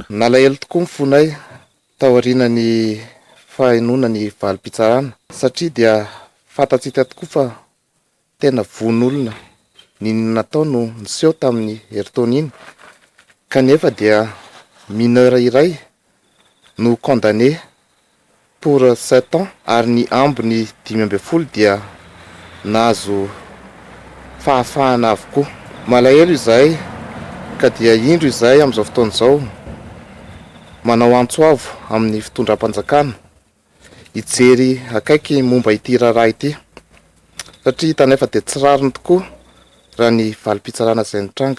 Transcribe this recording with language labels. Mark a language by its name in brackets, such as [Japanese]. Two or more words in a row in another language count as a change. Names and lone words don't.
[Malagasy] Nalahelo tokoa ny fonay taoriana ny fahainoana ny valim-pitsarana satria dia fantatsika tokoa fa tena von'olona ny natao no niseho tamin'ny herintaona kanefa dia mineur iray no [French] condamné pour 7 ans [Malagasy] ary ny ambiny 12 dia nahazo fahafahana avokoa. Malahelo izay ka dia indro izay amin'izao fotoana izao manao antsoavo amin'ny fitondram-panjakana hijery akaiky momba ity raharaha ity satria tanefa dia tsy rariny tokoa raha ny valim-pitsarana izay nitranga.